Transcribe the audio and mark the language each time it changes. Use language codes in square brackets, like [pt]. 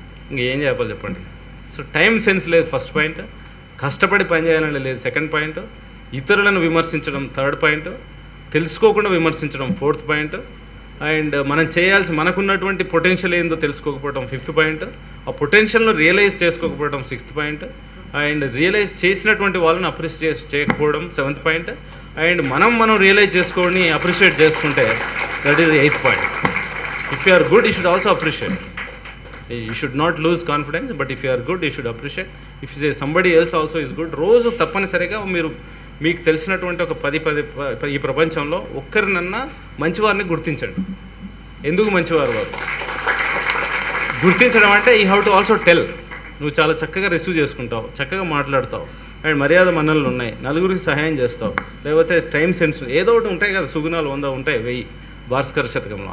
[te] ఇంకేం చెప్పాలి చెప్పండి. సో టైం సెన్స్ లేదు ఫస్ట్ పాయింట్, కష్టపడి పని చేయాలని లేదు సెకండ్ పాయింట్, ఇతరులను విమర్శించడం థర్డ్ పాయింట్, తెలుసుకోకుండా విమర్శించడం ఫోర్త్ పాయింట్, అండ్ మనం మనకున్నటువంటి పొటెన్షియల్ ఏందో తెలుసుకోకపోవడం ఫిఫ్త్ పాయింట్, ఆ పొటెన్షియల్ను realise చేసుకోకపోవడం sixth point, and realise చేసినటువంటి వాళ్ళని అప్రిషియేట్ చేయకపోవడం సెవెంత్ పాయింట్, అండ్ మనం రియలైజ్ చేసుకొని అప్రిషియేట్ చేసుకుంటే that is 8th point. [en] If you are good you should also appreciate. You should not lose confidence, but if you are good, you should appreciate. If you say somebody else also is good, [te] రోజు తప్పనిసరిగా మీకు తెలిసినటువంటి ఒక 10 ఈ ప్రపంచంలో ఒక్కరినన్నా మంచివారిని గుర్తించండి. ఎందుకు మంచివారు వారు గుర్తించడం అంటే [en] You have to also tell. [te] నువ్వు చాలా చక్కగా రిసీవ్ చేసుకుంటావు, చక్కగా మాట్లాడతావు, అండ్ మర్యాద మన్ననలు ఉన్నాయి, నలుగురికి సహాయం చేస్తావు, లేకపోతే టైం సెన్స్ ఏదో ఒకటి ఉంటాయి కదా, సుగుణాలు 100 ఉంటాయి 1000 భాస్కర శతకంలో.